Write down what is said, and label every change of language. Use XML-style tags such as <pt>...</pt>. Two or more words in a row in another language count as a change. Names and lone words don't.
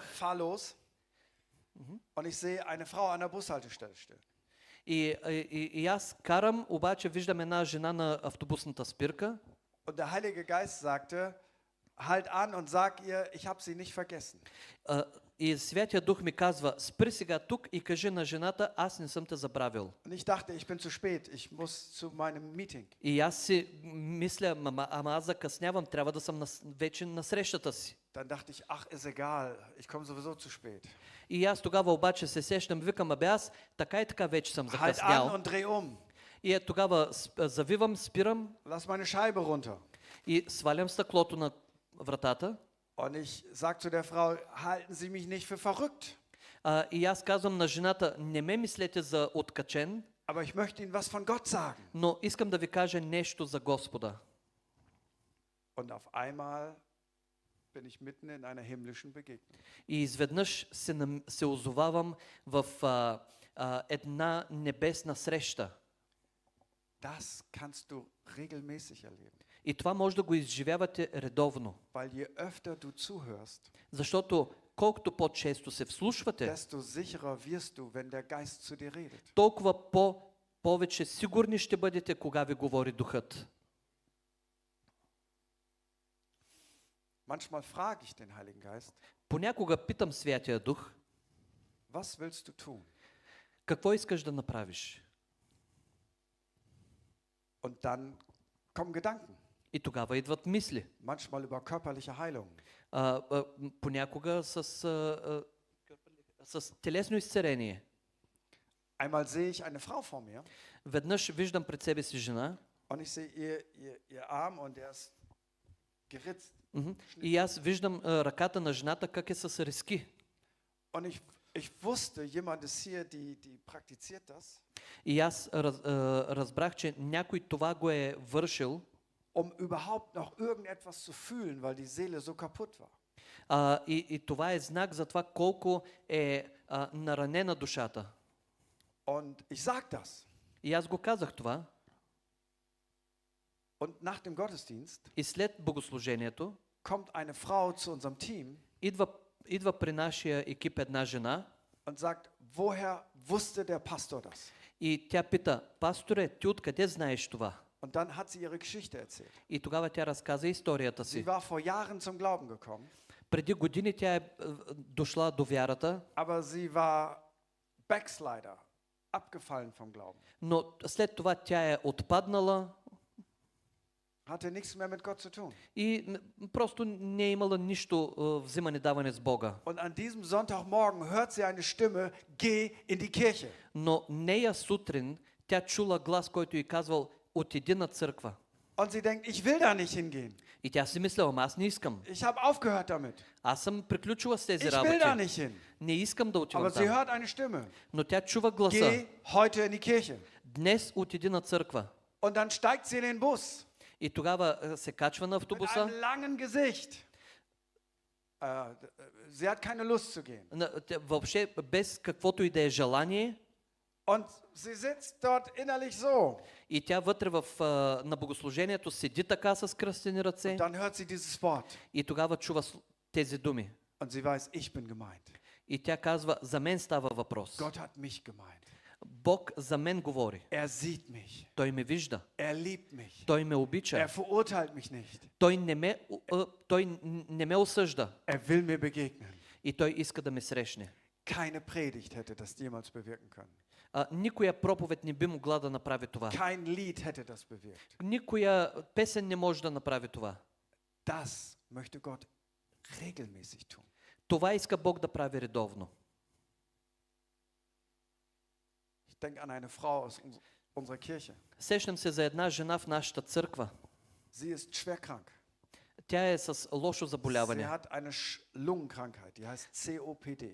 <de>fahr los und ich sehe eine Frau an der Bushaltestelle stehen.</de> <bg>И аз карам, обаче виждам една жена на автобусната спирка.</bg> <de>Und der Heilige Geist sagte, halt an und sag ihr, ich habe sie nicht vergessen.</de> <bg>И Святия Дух ми казва, спри сега тук и кажи на жената, аз не съм те забравил.</bg> <de>Und ich dachte, ich bin zu spät, ich muss zu meinem Meeting.</de> <bg>И аз си мисля, ама аз закъснявам, трябва да съм вече на срещата си.</bg> <de>Dann dachte ich, ach, ist egal, ich komme sowieso zu spät.</de> <bg>И аз тогава обаче се сещам, викам, абе аз така и така вече съм</bg> <de>Halt an</de> <bg>закъснял.</bg> <de>und dreh um.</de> <bg>И тогава завивам, спирам</bg> <de>Lass meine Scheibe runter.</de> <bg>и свалям стъклото на вратата.</bg> <de>Und ich sag zu der Frau, halten Sie mich nicht für verrückt.</de> <bg>И аз казвам на жената, не ме мислете за откачен,</bg> <de>Aber ich möchte Ihnen was von Gott sagen.</de> <bg>но искам да ви кажа нещо за Господа.</bg> <de>Und auf einmal bin ich mitten in einer himmlischen Begegnung.</de> <bg>И изведнъж се озовавам в една небесна среща.</bg> <de>Das kannst du regelmäßig erleben.</de> <bg>И това може да го изживявате редовно.</bg> <de>Weil je öfter du zuhörst,</de> <bg>Защото колкото по-често се вслушвате,</bg> <de>desto sicherer wirst du, wenn der Geist zu dir redet.</de> <bg>толкова повече сигурни ще бъдете, кога ви говори Духът.</bg> <de>Manchmal frage ich den Heiligen Geist,</de> <bg>Понякога питам Святия Дух,</bg> <de>was willst du tun?</de> <bg>какво искаш да направиш?</bg> <de>Und dann kommen Gedanken,</de> <bg>И тогава идват мисли.</bg> <de>manchmal über körperliche Heilung,</de> <bg>Понякога с телесно изцерение.</bg> <de>Einmal sehe ich eine Frau vor mir</de> <bg>Веднъж виждам пред себе си жена,</bg> <de>und ich sehe ihr Arm und der ist geritzt.</de> <bg>и аз виждам ръката на жената как е с резки.</bg> <de>Und ich wusste, jemand ist hier, die praktiziert das,</de> <bg>И аз разбрах, че някой това го е вършил,</bg> <de>überhaupt noch irgendetwas zu fühlen, weil die Seele so kaputt war.</de> <bg>и това е знак за това колко е наранена душата.</bg> <de>Und ich sage das.</de> <bg>И аз го казах това.</bg> <de>Und nach dem Gottesdienst</de> <bg>И след богослужението</bg> <de>kommt eine Frau zu unserem Team</de> <bg>идва при нашия екип една жена</bg> <de>und sagt, woher wusste der Pastor das?</de> <bg>и тя пита: пасторе, ти откъде знаеш това?</bg> <de>Und dann hat sie ihre Geschichte erzählt.</de> <bg>И тогава тя разказа историята</bg> <de>Sie</de> <bg>си.</bg> <de>war vor Jahren zum Glauben gekommen,</de> <bg>Преди години тя е дошла до вярата,</bg> <de>aber sie war Backslider, abgefallen vom Glauben.</de> <bg>но след това тя е отпаднала</bg> <de>Hatte nichts mehr mit Gott zu tun.</de> <bg>и просто не е имала нищо взимане-даване с Бога.</bg> <de>Und an diesem Sonntagmorgen hört sie eine Stimme, geh in die Kirche.</de> <bg>Но нея сутрин тя чула глас, който й казвал: отиди на църква.</bg> <de>Und sie denkt, ich will da nicht hingehen.</de> <bg>И тя си мисляла: аз не искам.</bg> <de>Ich habe aufgehört damit.</de> <bg>Аз съм приключила с тези</bg> <de>Ich will da</de> <bg>работи.</bg> <de>nicht hin.</de> <bg>Не искам да отивам</bg> <de>Aber sie</de> <bg>там.</bg> <de>hört eine Stimme.</de> <bg>Но тя чува гласа:</bg> <de>Geh heute in die Kirche.</de> <bg>днес отиди на църква.</bg> <de>Und dann steigt sie in den Bus.</de> <bg>И тогава се качва на</bg> <de>Mit</de> <bg>автобуса.</bg> <de>einem langen Gesicht. Sie hat keine Lust zu gehen.</de> <bg>Въобще без каквото и да е желание.</bg> <de>Und sie sitzt dort innerlich so.</de> <bg>И тя вътре на богослужението седи така с кръстени ръце.</bg> <de>Und dann hört sie dieses Wort.</de> <bg>И тогава чува тези думи.</bg> <de>Und sie weiß, ich bin gemeint.</de> <bg>И тя казва: за мен става въпрос.</bg> <de>Gott hat mich gemeint.</de> <bg>Бог за мен говори.</bg> <de>Er sieht mich.</de> <bg>Той ме вижда.</bg> <de>Er liebt mich.</de> <bg>Той ме обича.</bg> <de>Er verurteilt mich nicht.</de> <bg>Той не ме осъжда.</bg> <de>Er will mir begegnen.</de> <bg>И той иска да ме срещне.</bg> <de>Keine Predigt hätte das jemals bewirken können.</de> <bg>Никоя проповед не би могла да направи това.</bg> <de>Kein Lied hätte das bewirkt.</de> <bg>Никоя песен не може да направи това.</bg> <de>Das möchte Gott regelmäßig tun.</de> <bg>Това иска Бог да прави редовно.</bg> <de>Ich denke an eine Frau aus unserer Kirche.</de> <bg>Сещам се за една жена в нашата църква.</bg> <de>Sie ist schwer krank.</de> <bg>Тя е с лошо</bg> <de>Sie</de> <bg>заболяване.</bg> <de>hat eine Lungenkrankheit, die heißt COPD.</de>